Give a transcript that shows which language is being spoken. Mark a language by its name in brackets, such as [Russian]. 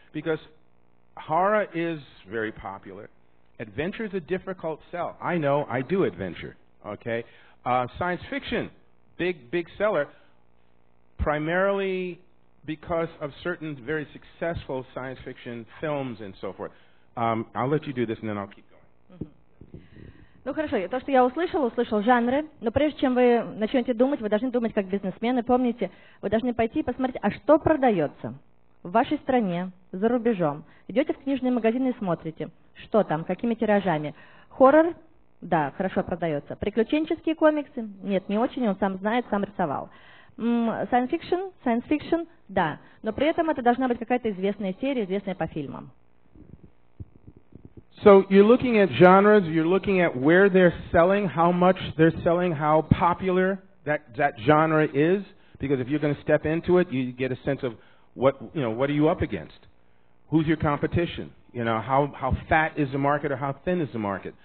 [English] Because horror is very popular. Adventure is a difficult sell. I know, I do adventure, okay? Science fiction, big seller, primarily because of certain very successful science fiction films and so forth. I'll let you do this and then I'll keep going. [Russian] Ну хорошо, то, что я услышал жанры, но прежде чем вы начнете думать, вы должны думать как бизнесмены. Помните, вы должны пойти и посмотреть, а что продается в вашей стране, за рубежом. Идете в книжные магазины и смотрите, что там, какими тиражами. Хоррор, да, хорошо продается. Приключенческие комиксы, нет, не очень, он сам знает, сам рисовал. Science fiction, да, но при этом это должна быть какая-то известная серия, известная по фильмам. [English] So you're looking at genres, you're looking at where they're selling, how much they're selling, how popular that genre is, because if you're going to step into it, you get a sense of what are you up against? Who's your competition? How fat is the market or how thin is the market?